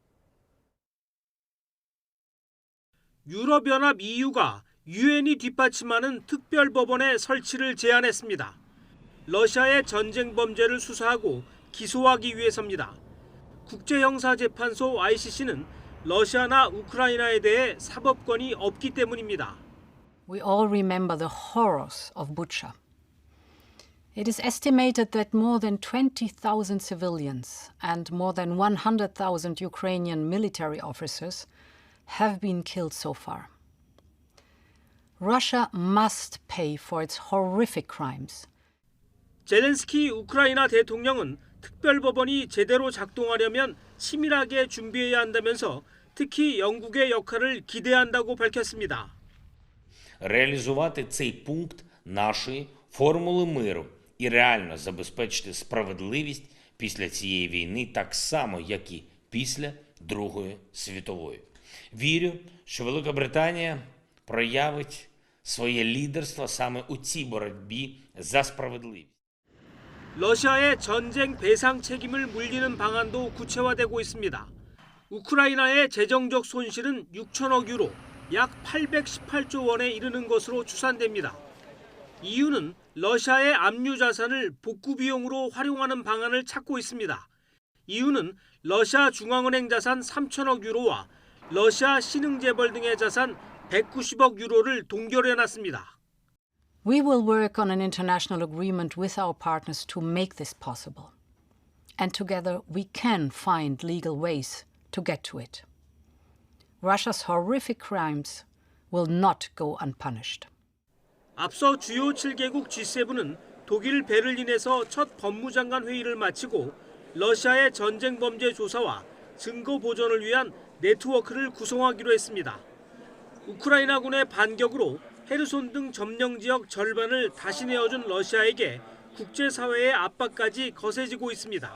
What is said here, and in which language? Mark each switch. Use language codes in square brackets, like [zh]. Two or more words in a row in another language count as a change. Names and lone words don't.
[ko] 유럽연합 EU가 유엔이 뒷받침하는 특별법원의 설치를 제안했습니다. 러시아의 전쟁 범죄를 수사하고 기소하기 위해서입니다. 국제형사재판소 ICC는 러시아나 우크라이나에 대해 사법권이 없기 때문입니다. [en] We all remember the horrors of Bucha. It is estimated that more than 20,000 civilians and more than 100,000 Ukrainian military officers have been killed so far. Russia must pay for its horrific crimes. [ko] 젤렌스키 우크라이나 대통령은 특별법원이 제대로 작동하려면 치밀하게 준비해야 한다면서 특히 영국의 역할을 기대한다고 밝혔습니다. [uk] Реалізувати цей пункт нашої формули миру і реально забезпечити справедливість після цієї війни так само, як і після Другої світової. Вірю, що Велика Британія проявить своє лідерство саме у цій боротьбі за справедливість. [ko] 러시아의 전쟁 배상 책임을 물리는 방안도 구체화되고 있습니다. 우크라이나의 재정적 손실은 6천억 유로, 약 818조 원에 이르는 것으로 추산됩니다. EU는 러시아의 압류 자산을 복구 비용으로 활용하는 방안을 찾고 있습니다. EU는 러시아 중앙은행 자산 3천억 유로와 러시아 신흥재벌 등의 자산 190억 유로를 동결해놨습니다. [en] We will work on an international agreement with our partners to make this possible. And together we can find legal ways to get to it. Russia's horrific crimes will not go unpunished. [ko] 앞서 주요 7개국 G7은 독일 베를린에서 첫 법무장관 회의를 마치고 러시아의 전쟁 범죄 조사와 증거 보존을 위한 네트워크를 구성하기로 했습니다. 우크라이나군의 반격으로 헤르손 등 점령 지역 절반을 다시 내어준 러시아에게 국제사회의 압박까지 거세지고 있습니다.